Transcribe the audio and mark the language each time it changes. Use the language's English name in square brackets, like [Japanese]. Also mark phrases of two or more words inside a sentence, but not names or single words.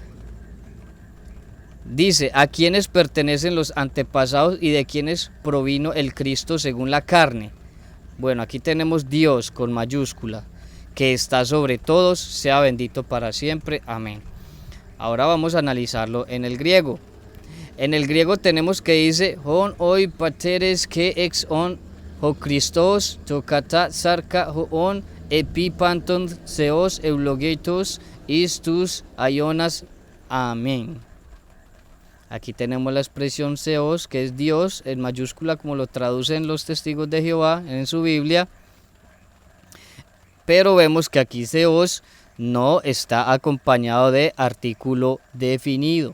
[Spanish] Dice: ¿a quiénes pertenecen los antepasados y de quiénes provino el Cristo según la carne? Bueno, aquí tenemos Dios con mayúscula, que está sobre todos, sea bendito para siempre. Amén. Ahora vamos a analizarlo en el griego. En el griego tenemos que dice: [Greek] ὧν οἱ πατέρες καὶ ἐξ ὧν ὁ Χριστὸς τὸ κατὰ σάρκα ὁ ὢν ἐπὶ πάντων θεὸς εὐλογητὸς εἰς τοὺς αἰῶνας. [Spanish] Amén. Aquí tenemos la expresión Seos, que es Dios, en mayúscula como lo traducen los testigos de Jehová en su Biblia. Pero vemos que aquí Seos no está acompañado de artículo definido.